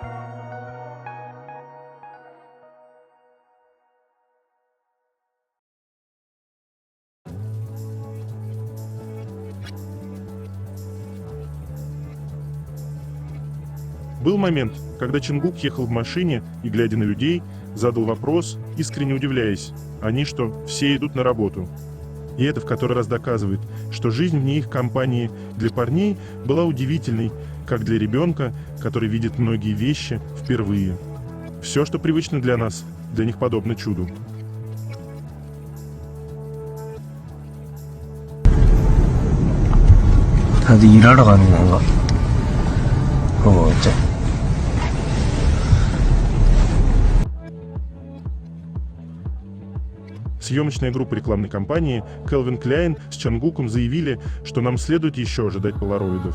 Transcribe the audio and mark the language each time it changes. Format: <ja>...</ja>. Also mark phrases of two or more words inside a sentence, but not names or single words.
<ru>Был момент, когда Чангук ехал в машине и, глядя на людей, задал вопрос, искренне удивляясь: они что, все идут на работу? И это в который раз доказывает, что жизнь вне их компании для парней была удивительной, как для ребенка, который видит многие вещи впервые. Все, что привычно для нас, для них подобно чуду.</ru> <ko>다들 일하러 가는 건가? 진짜.</ko> <ru>Съемочная группа рекламной кампании Кэлвин Кляйн с Чангуком заявили, что нам следует еще ожидать полароидов.</ru>